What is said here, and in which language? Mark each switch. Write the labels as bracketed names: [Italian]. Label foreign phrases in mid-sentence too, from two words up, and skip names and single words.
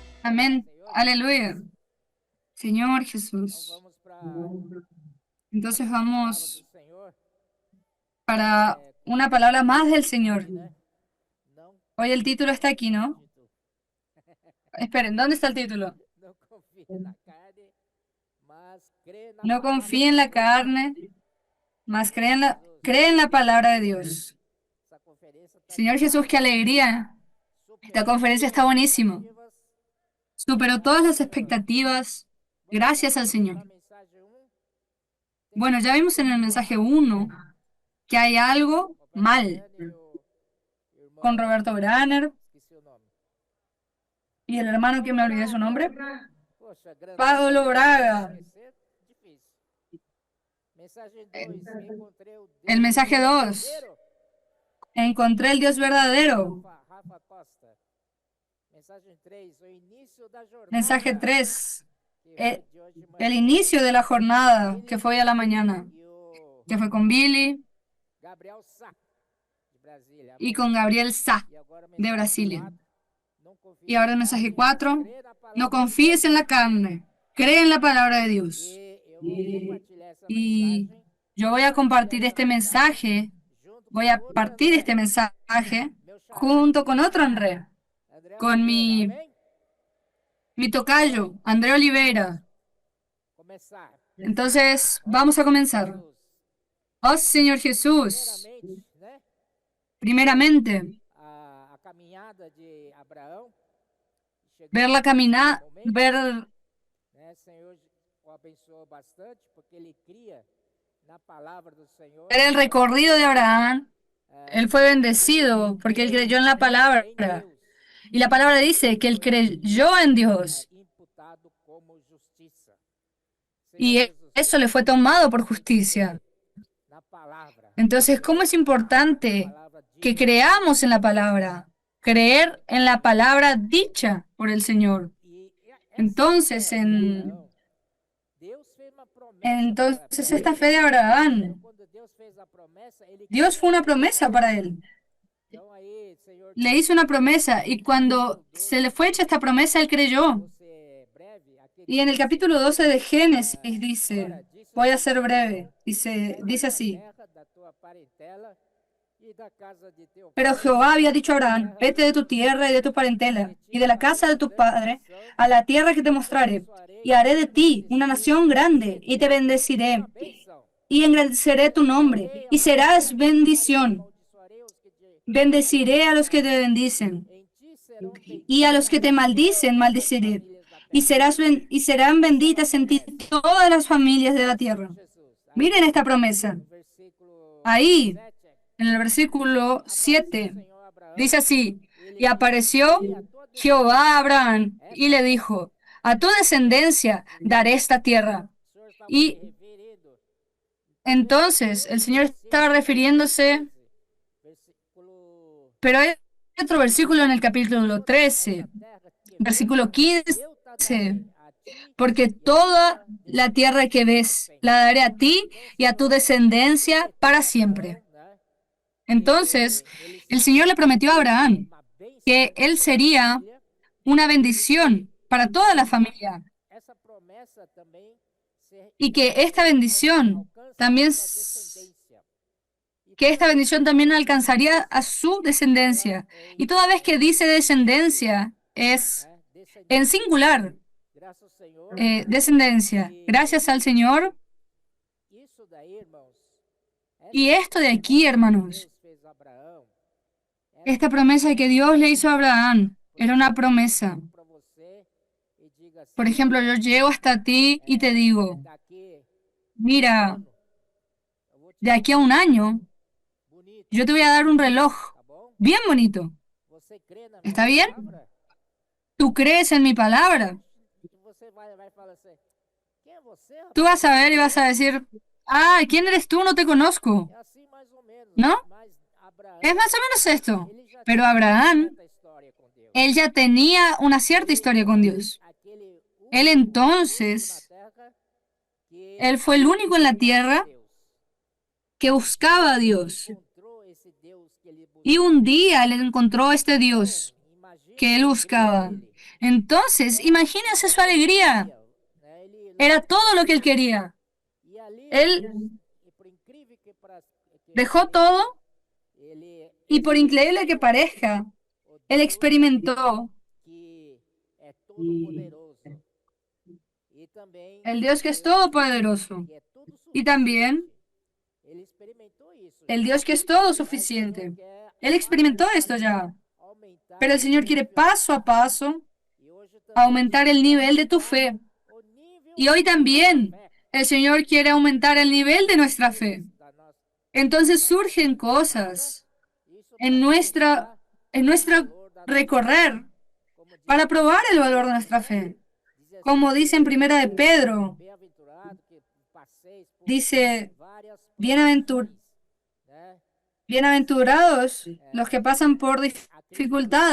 [Spanish] Amén. Aleluya. Señor [Portuguese] Então [Spanish] Jesús. [Portuguese] vamos para [Spanish] Entonces [Portuguese] a palavra do [Spanish] vamos [Portuguese] Senhor. [Spanish] para [Portuguese] Como [Spanish] una [Portuguese] diz o [Spanish] palabra más [Portuguese] título [Spanish] del [Portuguese] aqui, [Spanish] Señor. [Portuguese] né? Não [Spanish] Hoy el título está aquí, ¿no? [Portuguese] título. [Spanish] Esperen, ¿dónde está el título? [Portuguese] Não confie na carne, mas crê na [Spanish] No [Portuguese] palavra [Spanish] confíe [Portuguese] do [Spanish] en la [Portuguese] Senhor. [Spanish] carne, más [Portuguese] Glória a Jesus. [Spanish] cree en la palabra de Dios. [Portuguese] Essa conferência está [Spanish] Señor Jesús, qué [Portuguese] demais. [Spanish] alegría. Esta [Portuguese] Superou [Spanish] conferencia [Portuguese] todas [Spanish] está [Portuguese] as [Spanish] buenísima. [Portuguese] expectativas. [Spanish] Superó todas [Portuguese] Graças ao [Spanish] las [Portuguese] Senhor. [Spanish] expectativas. [Portuguese] Bueno, já [Spanish] Gracias al [Portuguese] vimos [Spanish] Señor. [Portuguese] na mensagem 1. [Spanish] Bueno, [Portuguese] Tem [Spanish] ya vimos en el [Portuguese] algo [Spanish] mensaje [Portuguese] errado, né? [Spanish] 1 que hay algo [Portuguese] O pastor [Spanish] mal [Portuguese] Breno e o [Spanish] con [Portuguese] irmão, [Spanish] Roberto Graner [Portuguese] esqueci o nome. [Spanish] y el hermano que me olvidé su nombre, [Portuguese] Poxa, grandão Pablo daquele irmão Braga. esquecer, difícil. Mensagem 2, encontrei o [Spanish] El [Portuguese] Deus [Spanish] mensaje 2, [Portuguese] verdadeiro. [Spanish] encontré el Dios verdadero. [Portuguese] Rafa Costa. Mensagem 3, o início da [Spanish] Mensaje [Portuguese] jornada, [Spanish] 3, [Portuguese] que [Spanish] el, [Portuguese] foi de hoje de [Spanish] el [Portuguese] manhã, [Spanish] inicio de la [Portuguese] com jornada, que Billy [Spanish] fue hoy a la mañana, [Portuguese] e o [Spanish] que fue con Billy [Portuguese] Gabriel Sá, de Brasília. [Spanish] y [Portuguese] Amém? [Spanish] con Gabriel Sá, [Portuguese] E agora [Spanish] de [Portuguese] mensagem [Spanish] Brasilia. [Portuguese] 4, não [Spanish] Y [Portuguese] confie na ahora el mensaje carne, mas [Spanish] 4, [Portuguese] crê na [Spanish] no [Portuguese] palavra de [Spanish] confíes [Portuguese] Deus. [Spanish] en la carne, cree en la palabra de Dios. [Portuguese] E eu vou compartilhar essa [Spanish] Y [Portuguese] mensagem, [Spanish] yo voy a [Portuguese] compartilhar [Spanish] compartir [Portuguese] essa [Spanish] este [Portuguese] mensagem [Spanish] mensaje, [Portuguese] junto [Spanish] voy [Portuguese] com [Spanish] a [Portuguese] outro [Spanish] partir este [Portuguese] André, [Spanish] mensaje [Portuguese] meu xará, [Spanish] junto con otro André, [Portuguese] André [Spanish] con [Portuguese] Oliveira. Amém? [Spanish] mi [Portuguese] Então, [Spanish] tocayo, André Olivera. [Portuguese] começar. [Spanish] Entonces, [Portuguese] Ó [Spanish] vamos a [Portuguese] Senhor [Spanish] comenzar. [Portuguese] Jesus, [Spanish] Oh Señor Jesús, [Portuguese] primeiramente, né? [Spanish] primeramente, [Portuguese] A caminhada de Abraão, [Spanish] ver [Portuguese] chegamos [Spanish] la [Portuguese] nesse [Spanish] camina, [Portuguese] momento, [Spanish] ver [Portuguese] né? Senhor o abençoou bastante, porque ele cria na palavra do Senhor. [Spanish] el recorrido de Abraham. Él fue [Portuguese] Ele creu [Spanish] bendecido porque él creyó en la palabra. [Portuguese] em Deus. [Spanish] Y la palabra dice que él creyó en Dios [Portuguese] Imputado como justiça. Senhor [Spanish] y [Portuguese] Jesus, [Spanish] eso le fue tomado por justicia. [Portuguese] na palavra. [Spanish] Entonces, ¿cómo es [Portuguese] A [Spanish] importante [Portuguese] palavra [Spanish] que [Portuguese] dita [Spanish] creamos en la palabra? Creer en la palabra dicha por el Señor. [Portuguese] e essa [Spanish] Entonces, [Portuguese] fé de Abraão, Deus fez uma promessa para [Spanish] esta fe de [Portuguese] ele. [Spanish] Abraham, [Portuguese] Quando Deus fez a promessa, ele [Spanish] Dios fue [Portuguese] creu. [Spanish] una promesa para él. [Portuguese] Então aí, Senhor, [Spanish] Le hizo una promesa y cuando [Portuguese] capítulo [Spanish] se 12, le fue hecha esta promesa, él creyó. [Portuguese] vou ser breve, aqui [Spanish] Y en el [Portuguese] diz, [Spanish] capítulo 12 de Génesis dice, [Portuguese] ora, disse o [Spanish] voy a [Portuguese] Senhor [Spanish] ser [Portuguese] a [Spanish] breve, [Portuguese] Abraão, [Spanish] dice, [Portuguese] sai da [Spanish] dice [Portuguese] tua [Spanish] así. [Portuguese] terra, da tua parentela e da casa de teu [Spanish] Pero [Portuguese] pai, [Spanish] Jehová había dicho a [Portuguese] a [Spanish] Abraham, [Portuguese] terra [Spanish] vete de tu tierra y de tu parentela [Portuguese] que [Spanish] y [Portuguese] te [Spanish] de la casa de [Portuguese] farei [Spanish] tu [Portuguese] grande [Spanish] padre [Portuguese] nação, [Spanish] a la tierra que te [Portuguese] e te [Spanish] mostraré, [Portuguese] abençoarei, [Spanish] y haré de [Portuguese] e te [Spanish] ti una bendecerei, nación [Portuguese] e [Spanish] grande y te [Portuguese] serei [Spanish] bendeciré [Portuguese] uma bênção. [Spanish] y engrandeceré tu nombre [Portuguese] Abençoarei [Spanish] y [Portuguese] aos que te [Spanish] serás [Portuguese] abençoarem, e [Spanish] bendición. [Portuguese] amaldiçoarei os que te [Spanish] Bendeciré a los que te [Portuguese] amaldiçoarem. [Spanish] bendicen [Portuguese] Em ti serão [Spanish] y a los que [Portuguese] benditas [Spanish] te maldicen [Portuguese] todas as [Spanish] maldeciré [Portuguese] famílias da [Spanish] y [Portuguese] terra. [Spanish] y serán [Portuguese] Essa é uma [Spanish] benditas en ti [Portuguese] promessa. [Spanish] todas las familias de la [Portuguese] Ó Senhor [Spanish] tierra. [Portuguese] Jesus, [Spanish] Miren [Portuguese] aí [Spanish] esta promesa. [Portuguese] no versículo [Spanish] Ahí, 7, en el versículo [Portuguese] apareceu o 7, Senhor a Abraão, [Spanish] dice así, [Portuguese] ele [Spanish] y [Portuguese] disse, [Spanish] apareció [Portuguese] darei a tua [Spanish] Jehová a [Portuguese] descendência [Spanish] Abraham y [Portuguese] esta [Spanish] le [Portuguese] terra. [Spanish] dijo, a tu descendencia daré esta tierra. [Portuguese] O Senhor estava se [Spanish] Y [Portuguese] referindo, primeiro [Spanish] entonces el Señor estaba [Portuguese] versículo, [Spanish] refiriéndose, [Portuguese] versículo [Spanish] pero hay otro versículo en el capítulo [Portuguese] toda [Spanish] 13, [Portuguese] essa terra que vês, [Spanish] versículo 15, [Portuguese] eu te darei a ti [Spanish] porque [Portuguese] e a [Spanish] toda [Portuguese] tua [Spanish] la tierra que ves [Portuguese] descendência. [Spanish] la daré a ti [Portuguese] Então o [Spanish] y a tu [Portuguese] Senhor [Spanish] descendencia [Portuguese] prometeu [Spanish] para [Portuguese] a [Spanish] siempre. [Portuguese] Abraão, né, [Spanish] Entonces, [Portuguese] que ele [Spanish] el Señor le [Portuguese] seria [Spanish] prometió a Abraham [Portuguese] uma bênção [Spanish] que [Portuguese] para [Spanish] él [Portuguese] toda a [Spanish] sería [Portuguese] família. [Spanish] una [Portuguese] E [Spanish] bendición para toda la familia [Portuguese] essa promessa também [Spanish] y que esta bendición [Portuguese] alcança [Spanish] también, [Portuguese] a sua descendência. E [Spanish] que [Portuguese] toda [Spanish] esta [Portuguese] vez que [Spanish] bendición también [Portuguese] fala de [Spanish] alcanzaría a [Portuguese] descendência, [Spanish] su [Portuguese] fala [Spanish] descendencia. Y toda vez que dice descendencia es [Portuguese] né, [Spanish] en [Portuguese] descendência. [Spanish] singular, [Portuguese] Graças ao Senhor. [Spanish] descendencia. [Portuguese] E [Spanish] Gracias al Señor. [Portuguese] isso daí, irmãos, [Spanish] Y [Portuguese] essa [Spanish] esto de [Portuguese] promessa [Spanish] aquí, [Portuguese] que [Spanish] hermanos, [Portuguese] Deus fez a Abraão, era [Spanish] esta [Portuguese] uma [Spanish] promesa que Dios le hizo a Abraham [Portuguese] Por [Spanish] era una [Portuguese] exemplo, eu [Spanish] promesa. [Portuguese] chego para você e digo assim, [Spanish] Por ejemplo, yo [Portuguese] olha, [Spanish] llego hasta ti y te digo, [Portuguese] daqui [Spanish] mira, [Portuguese] ano eu vou te [Spanish] de [Portuguese] dar um [Spanish] aquí a un [Portuguese] relógio [Spanish] año [Portuguese] bonito, [Spanish] yo te voy a dar un reloj [Portuguese] tá bom? [Spanish] bien bonito. [Portuguese] Você crê na minha [Spanish] ¿Está bien? [Portuguese] palavra? [Spanish] ¿Tú crees en mi palabra? [Portuguese] E você vai falar assim, quem é você, [Spanish] Tú [Portuguese] rapaz? [Spanish] vas a ver y vas a decir, ah, ¿quién eres tú? No te conozco. [Portuguese] É assim mais ou menos, [Spanish] ¿No? [Portuguese] mas Abraão, [Spanish] Es más o menos esto. [Portuguese] ele já [Spanish] Pero [Portuguese] tinha uma [Spanish] Abraham, [Portuguese] certa história com Deus. [Spanish] él ya tenía una cierta historia con Dios. [Portuguese] Aquele [Spanish] Él [Portuguese] único na [Spanish] entonces, [Portuguese] terra que [Spanish] él fue el único en la tierra [Portuguese] Deus. [Spanish] que buscaba a Dios. [Portuguese] Encontrou esse Deus que ele [Spanish] Y [Portuguese] buscava. [Spanish] un día él encontró este Dios [Portuguese] Imagine [Spanish] que él [Portuguese] a alegria [Spanish] buscaba. [Portuguese] dele. [Spanish] Entonces, imagínense su alegría. [Portuguese] né? [Spanish] Era todo lo que él quería. [Portuguese] E ali, [Spanish] Él [Portuguese] e por incrível que [Spanish] dejó todo [Portuguese] ele [Spanish] y por increíble que parezca, [Portuguese] o [Spanish] él [Portuguese] Deus [Spanish] experimentó [Portuguese] que é todo poderoso e também [Spanish] el Dios que es [Portuguese] Deus [Spanish] todopoderoso [Portuguese] que é tudo [Spanish] y también [Portuguese] suficiente. Ele experimentou isso [Spanish] el [Portuguese] já. [Spanish] Dios que es todo [Portuguese] Mas o [Spanish] suficiente. [Portuguese] Senhor quer [Spanish] Él [Portuguese] passo a [Spanish] experimentó esto [Portuguese] passo [Spanish] ya, [Portuguese] aumentar [Spanish] pero el [Portuguese] a [Spanish] Señor quiere [Portuguese] sua [Spanish] paso a [Portuguese] fé. [Spanish] paso [Portuguese] E hoje também o [Spanish] aumentar [Portuguese] Senhor [Spanish] el [Portuguese] quer [Spanish] nivel de tu [Portuguese] aumentar [Spanish] fe. [Portuguese] o nível [Spanish] Y hoy [Portuguese] da nossa [Spanish] también [Portuguese] fé. [Spanish] el Señor quiere aumentar el nivel de nuestra fe. [Portuguese] Coisas da nossa [Spanish] Entonces [Portuguese] nossa [Spanish] surgen [Portuguese] caminhada, [Spanish] cosas [Portuguese] isso [Spanish] en [Portuguese] para [Spanish] nuestra, [Portuguese] provar [Spanish] en [Portuguese] o [Spanish] nuestro [Portuguese] valor da nossa fé. [Spanish] recorrer [Portuguese] Como diz [Spanish] para [Portuguese] em [Spanish] probar el 1 valor de Pedro, nuestra [Portuguese] né? [Spanish] fe. [Portuguese] Diz assim [Spanish] Como dice en Primera de [Portuguese] que [Spanish] Pedro, [Portuguese] bem-aventurado que passeis por [Spanish] dice, [Portuguese] várias [Spanish] "Bienaventur- [Portuguese] provações, né? [Spanish] bienaventurados los que pasan por [Portuguese] Acristando,